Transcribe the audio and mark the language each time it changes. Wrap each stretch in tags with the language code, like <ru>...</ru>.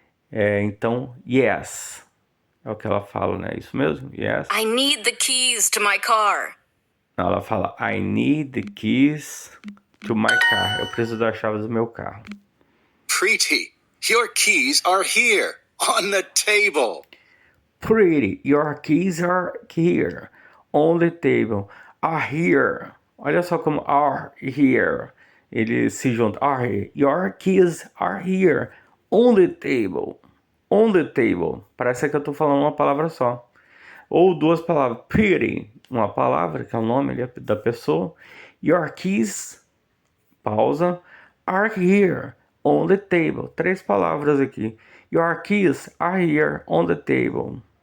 <pt>Então, yes, é o que ela fala, né? Isso mesmo? Yes.</pt> <en>I need the keys to my car.</en> <pt>Ela fala,</pt> <en>I need the keys to my car.</en> <pt>Eu preciso das chaves do meu carro.</pt> <en>Preeti, your keys are here on the table. Pretty, your keys are here on the table. Are here.</en> <pt>Olha só como</pt> <en>are here.</en> <pt>Eles se juntam.</pt> <en>Are here. Your keys are here on the table. On the table.</en> <pt>Parece que eu tô falando uma palavra só. Ou duas palavras. Pretty, uma palavra, que é o nome ali da pessoa.</pt> <en>Your keys, pausa, are here on the table.</en> <pt>3 palavras aqui.</pt> <en>Your keys are here on the table.</en>